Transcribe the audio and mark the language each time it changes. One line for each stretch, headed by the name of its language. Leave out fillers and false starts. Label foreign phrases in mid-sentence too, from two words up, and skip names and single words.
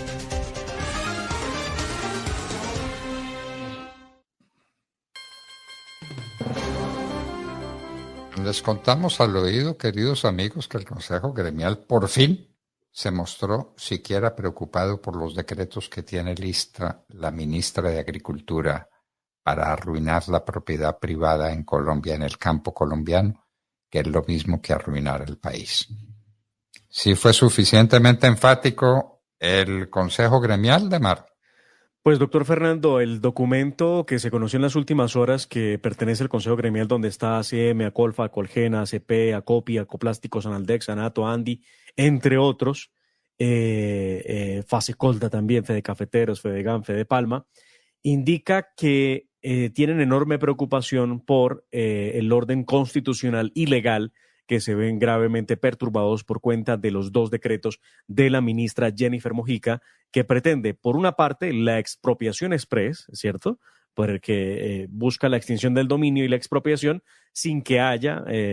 Spanish: Les contamos al oído, queridos amigos, que el Consejo Gremial por fin se mostró siquiera preocupado por los decretos que tiene lista la ministra de Agricultura para arruinar la propiedad privada en Colombia, en el campo colombiano, que es lo mismo que arruinar el país. ¿Sí fue suficientemente enfático el Consejo Gremial de Mar? Pues, doctor Fernando, el documento que se conoció en las últimas horas que pertenece al Consejo Gremial, donde está ACM, Acolfa, Colgena, ACP, Acopi, Acoplásticos, Analdex, Anato, Andi, entre otros, Fasecolda también, Fede Cafeteros, Fedegan, Fede Palma, indica que tienen enorme preocupación por el orden constitucional y legal que se ven gravemente perturbados por cuenta de los dos decretos de la ministra Jennifer Mojica, que pretende, por una parte, la expropiación express, ¿cierto?, porque busca la extinción del dominio y la expropiación sin que haya